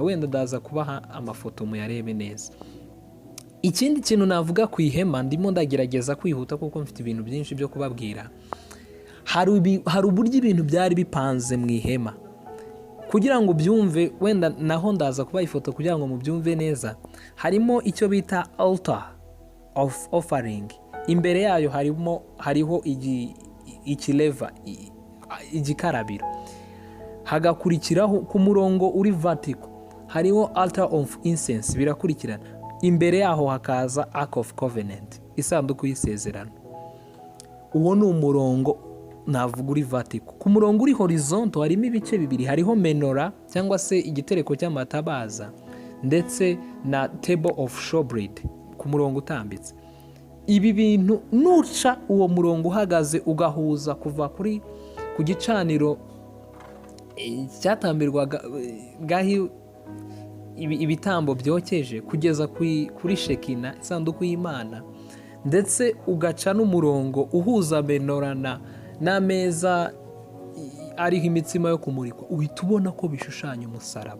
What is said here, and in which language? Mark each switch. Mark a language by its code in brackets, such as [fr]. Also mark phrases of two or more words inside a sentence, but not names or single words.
[rw] Wenda ndaza kubaha amafoto muyarebe neza. Ikindi kintu navuga ku ihema, ndimo ndagerageza kwihuta kuko mfite ibintu byinshi byo kubabwira. Hari uburyo ibintu byari bipanze mu ihema. Kugira ngo byumve, wenda naho ndaza kubaha ifoto kugira ngo mubyumve neza. Harimo icyo bita [en] altar of offering. [rw] Imbere yayo hariho ikileva, igikarabiro. Hagakurikiraho ku murongo uri vertical hariho [en] altar of incense, [rw] birakurikirana. Imbere yaho hakaza [en] Ark of Covenant, [rw] isanduku y'isezerano. Uwo ni umurongo navuga uri vertical. Ku murongo uri horizontal harimo ibice bibiri, hariho menorah cyangwa se igitereko cy'amatabaza ndetse na [en] table of showbread [rw] ku murongo utambitse. Ibi bintu nuca uwo murongo uhagaze ugahuza kuva ku gicaniro cyatambirwaga ibitambo byokeje kugeza kuri Shekina, isanduku y'Imana, ndetse ugaca n'umurongo uhuza menorah n'ameza ariho imitsima yo kumurikwa, uhita ubona ko bishushanya umusaraba.